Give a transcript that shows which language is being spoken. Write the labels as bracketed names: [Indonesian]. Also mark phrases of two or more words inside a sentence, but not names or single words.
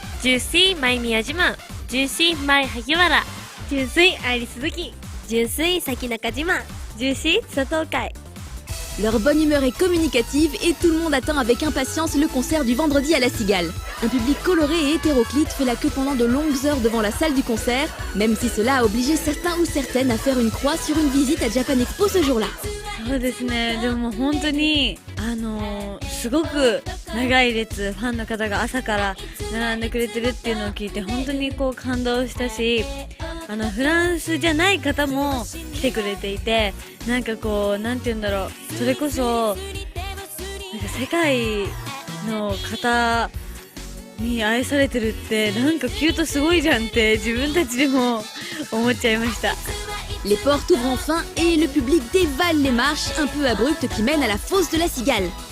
[Japanese] 純粋舞宮島、純粋舞萩原、純粋愛理鈴木、純粋崎中島、純粋佐藤海。 [French] Leur bonne humeur est communicative et tout le monde attend avec impatience le concert du vendredi à la Cigale. Un public coloré et hétéroclite fait la queue pendant de longues heures devant la salle du concert, même si cela a obligé certains ou certaines à faire une croix sur une visite à Japan Expo ce jour-là. [Japanese] そうですね、でも本当にすごく長い列、ファンの方が朝から並んでくれてるっていうのを聞いて本当にこう感動したし、フランスじゃない方も来てくれていて、なんかこうなんて言うんだろう、それこそなんか世界の方に愛されてるってなんかキュートすごいじゃんって自分たちでも思っちゃいました。 [French] Les portes ouvrent enfin et le public dévale les marches un peu abruptes qui mènent à la fosse de la Cigale.